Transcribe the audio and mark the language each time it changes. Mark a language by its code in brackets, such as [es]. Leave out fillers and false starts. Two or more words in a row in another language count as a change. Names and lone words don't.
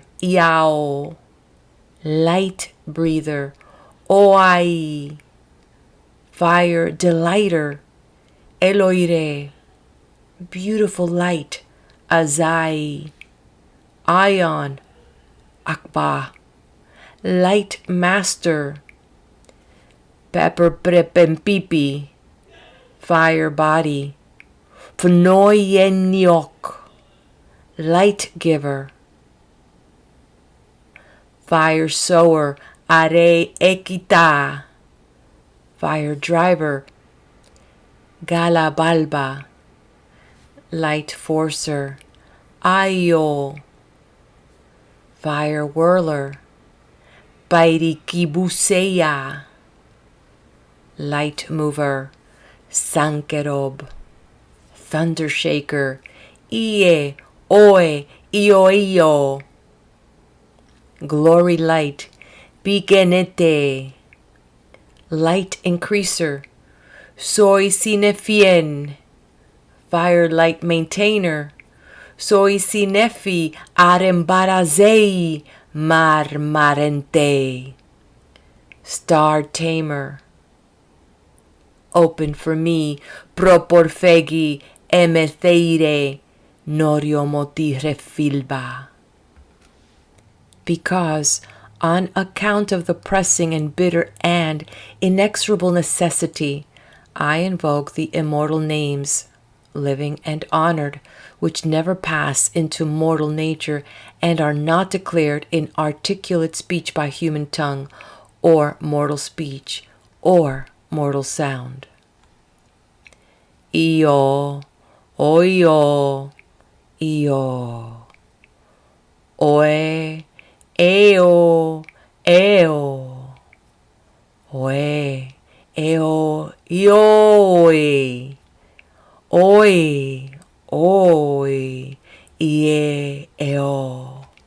[en] iao, light breather, oai, fire delighter, eloire, beautiful light, azai, ion, akba, light master, pepper prepempipi, fire body, pnoyeniok, light giver, fire sower, are ekita, fire driver, galabalba, light forcer, ayo, fire whirler, pairikibuseya, light mover, sankerob, thunder shaker, ie, oe, io, glory light, bigenete, light increaser, soy sinefien, fire light maintainer, soy sinefi arembarazei marmarente, star tamer, open for me, proporfegi emetheire, noriomoti refilba. Because, on account of the pressing and bitter and inexorable necessity, I invoke the immortal names, living and honored, which never pass into mortal nature and are not declared in articulate speech by human tongue, or mortal speech, or mortal sound. Io, oio, io, oe, eo, eo, oe, eo, ioe, oe, oe, ie, eo,